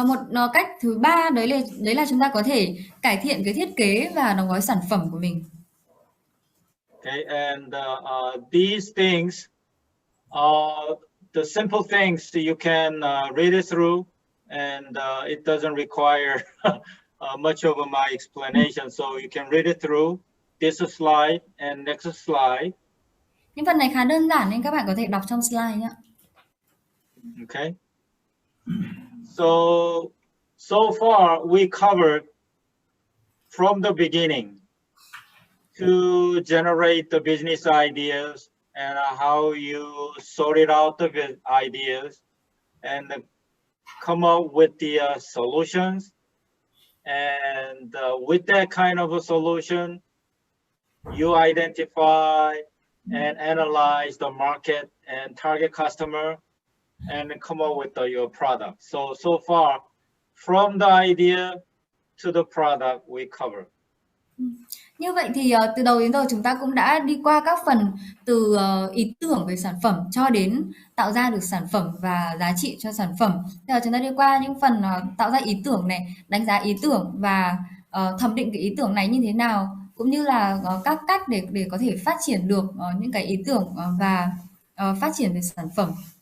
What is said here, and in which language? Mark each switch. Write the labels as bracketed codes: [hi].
[vi] Một cách thứ ba đấy là chúng ta có thể cải thiện cái thiết kế và đóng gói sản phẩm của mình. [en] Okay, and these things, the simple things you can read it through, and it doesn't require much of my explanation. So you can read it through this slide and next slide. [vi] Những phần này khá đơn giản nên các bạn có thể đọc trong slide nhé. [en] Okay. So far we covered from the beginning to generate the business ideas and how you sorted out the ideas and come up with the solutions. And with that kind of a solution, you identify and analyze the market and target customer and come up with your product. So far, from the idea to the product, we cover. [vi] Như vậy thì từ đầu đến giờ chúng ta cũng đã đi qua các phần từ ý tưởng về sản phẩm cho đến tạo ra được sản phẩm và giá trị cho sản phẩm. Bây giờ chúng ta đi qua những phần tạo ra ý tưởng này, đánh giá ý tưởng và thẩm định cái ý tưởng này như thế nào, cũng như là các cách để có thể phát triển được những cái ý tưởng và phát triển về sản phẩm.